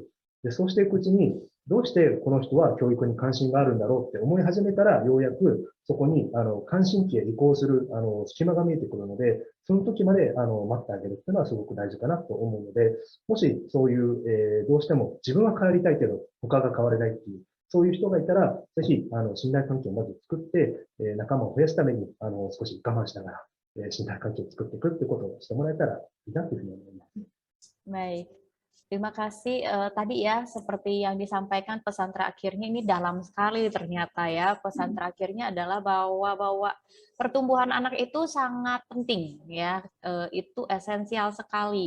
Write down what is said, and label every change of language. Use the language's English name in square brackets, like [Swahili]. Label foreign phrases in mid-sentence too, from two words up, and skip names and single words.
[Japanese] で、そうしていくうちに、どうしてこの人は教育に関心があるんだろうって思い始めたら、ようやくそこに、関心期へ移行する、隙間が見えてくるので、その時まで、待ってあげるっていうのはすごく大事かなと思うので、もしそういう、どうしても自分は変わりたいけど、他が変われないっていう、そういう人がいたら、ぜひ、信頼関係をまず作って、仲間を増やすために、少し我慢しながら、信頼関係を作っていくってことをしてもらえたらいいなというふうに思います。 [Indonesian] Baik. Terima kasih. Tadi ya, seperti yang disampaikan pesan terakhirnya ini dalam sekali ternyata ya. Pesan terakhirnya adalah bahwa pertumbuhan anak itu sangat penting ya. Itu esensial sekali.